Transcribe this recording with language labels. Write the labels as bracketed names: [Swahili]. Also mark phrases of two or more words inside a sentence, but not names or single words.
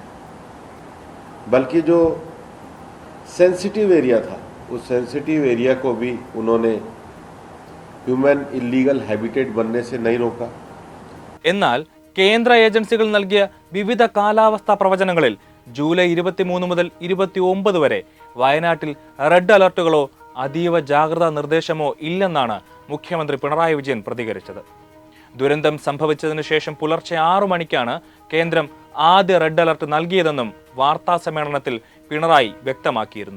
[Hindi] बल्कि जो [English] sensitive area [Hindi] था, उस [English] sensitive area [Hindi] को भी उन्होंने [English] human illegal habitat [Hindi] बनने से नहीं रोका. [Malayalam] എന്നാൽ കേന്ദ്ര ഏജൻസികൾ നൽകിയ വിവിധ കാലാവസ്ഥാ പ്രവചനങ്ങളിൽ ജൂലൈ 23 മുതൽ 29 വരെ വയനാട്ടിൽ [English] red alertukalo [Malayalam] അതീവ ജാഗ്രതാ നിർദ്ദേശമോ ഇല്ലെന്നാണ് മുഖ്യമന്ത്രി പിണറായി വിജയൻ പ്രതികരിച്ചത്. ദുരന്തം സംഭവിച്ചതിനു ശേഷം പുലർച്ചെ 6 മണിക്കാണ് കേന്ദ്രം ആദ്യ [English] red alert [Malayalam] നൽകിയതെന്നും വാർത്താ സമ്മേളനത്തിൽ പിണറായി വ്യക്തമാക്കിയിരുന്നു.